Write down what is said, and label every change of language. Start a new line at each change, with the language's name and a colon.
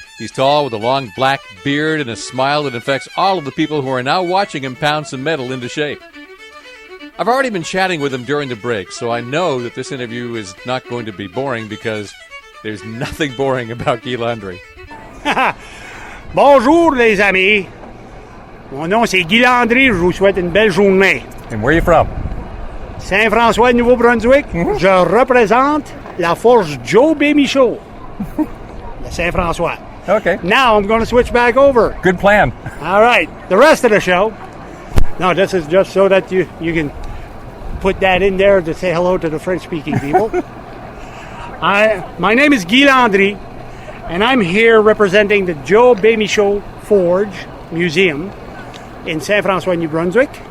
English: He's tall with a long black beard and a smile that infects all of the people who are now watching him pound some metal into shape. I've already been chatting with him during the break, so I know that this interview is not going to be boring because there's nothing boring about Guy Landry.
French: Bonjour les amis. Mon nom c'est Guy Landry, je vous souhaite une belle journée.
English: And where are you from?
French: Saint-François, Nouveau-Brunswick. Je représente la force Joe Bémichaud. Saint-François.
English: Okay. Now I'm going to switch back over. Good plan. All right. The rest of the show. No, this is just so that you can put that in there to say hello to the French-speaking people. My name is Guy Landry, and I'm here representing the Joe Bémichaud Forge Museum in Saint-François, New Brunswick.